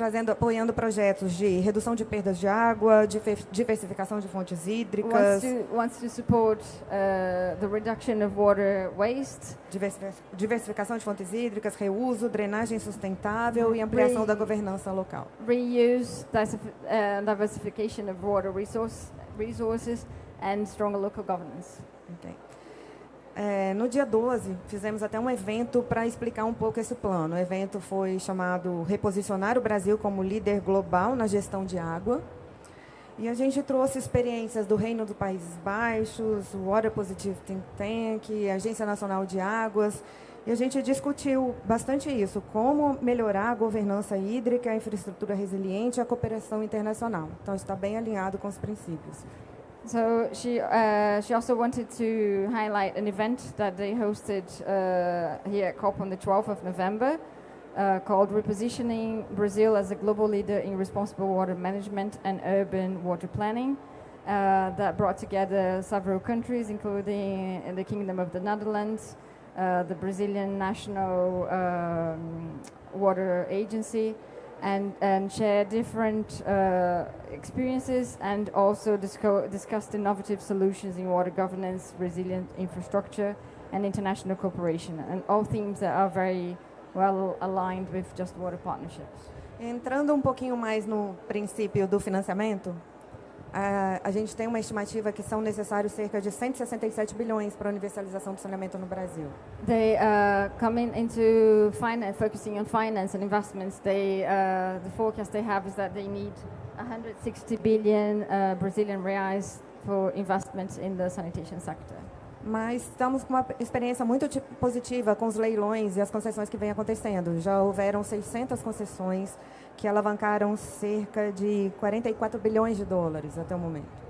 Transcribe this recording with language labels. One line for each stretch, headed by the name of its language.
Portuguese: apoiando projetos de redução de perdas de água, diversificação de fontes hídricas.
English: Wants to support the reduction of water waste.
Portuguese: Diversificação de fontes hídricas, reuso, drenagem sustentável e ampliação da governança local.
English: Reuse, diversification of water resources and stronger local governance. Okay.
Portuguese: No dia 12, fizemos até um evento para explicar um pouco esse plano. O evento foi chamado Reposicionar o Brasil como líder global na gestão de água. E a gente trouxe experiências do Reino dos Países Baixos, o Water Positive Think Tank, a Agência Nacional de Águas. E a gente discutiu bastante isso, como melhorar a governança hídrica, a infraestrutura resiliente e a cooperação internacional. Então, está bem alinhado com os princípios.
English: So she also wanted to highlight an event that they hosted here at COP on the 12th of November called Repositioning Brazil as a Global Leader in Responsible Water Management and Urban Water Planning, that brought together several countries, including the Kingdom of the Netherlands, the Brazilian National Water Agency, and share different experiences, and also discussed innovative solutions in water governance, resilient infrastructure, and international cooperation, and all themes that are very well aligned with Just Water Partnerships.
Portuguese: Entrando um pouquinho mais no princípio do financiamento, a gente tem uma estimativa que são necessários cerca de 167 bilhões para a universalização do saneamento no Brasil.
English: They coming into finance, focusing on finance and investments. The forecast they have is that they need 160 billion Brazilian reais for investments in the sanitation sector.
Portuguese: Mas estamos com uma experiência muito positiva com os leilões e as concessões que vêm acontecendo. Já houveram 600 concessões que alavancaram cerca de 44 bilhões de dólares até o momento.